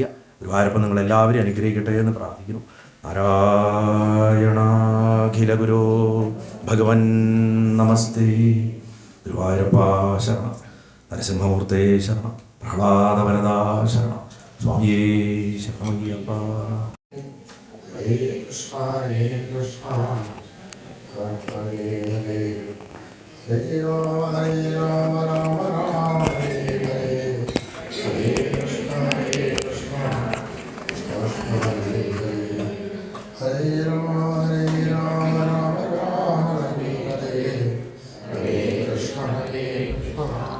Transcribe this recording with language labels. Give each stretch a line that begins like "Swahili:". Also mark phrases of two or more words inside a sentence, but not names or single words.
Malayalam: ഗുരുവായൂരപ്പൻ നിങ്ങളെല്ലാവരും അനുഗ്രഹിക്കട്ടെ എന്ന് പ്രാർത്ഥിക്കുന്നു.
Sanskrit: നാരായണാഖില ഗുരോ ഭഗവൻ നമസ്തേ.
Malayalam: ഗുരുവായൂരപ്പ ശരണം, നരസിംഹമൂർത്തേ ശരണം, പ്രഹ്ലാദവരദാ ശരണം, സ്വാമിയേ ശരണമയ്യപ്പ.
Sanskrit: Hare Krishna, Hare Krishna, Hare Hare, Hare Rama, Hare Rama, Rama Rama, Hare Hare, Hare Krishna, Hare Krishna, Krishna Hare Hare, Hare Rama, Hare Rama, Rama Rama, Hare Hare, Hare Krishna, Hare Krishna,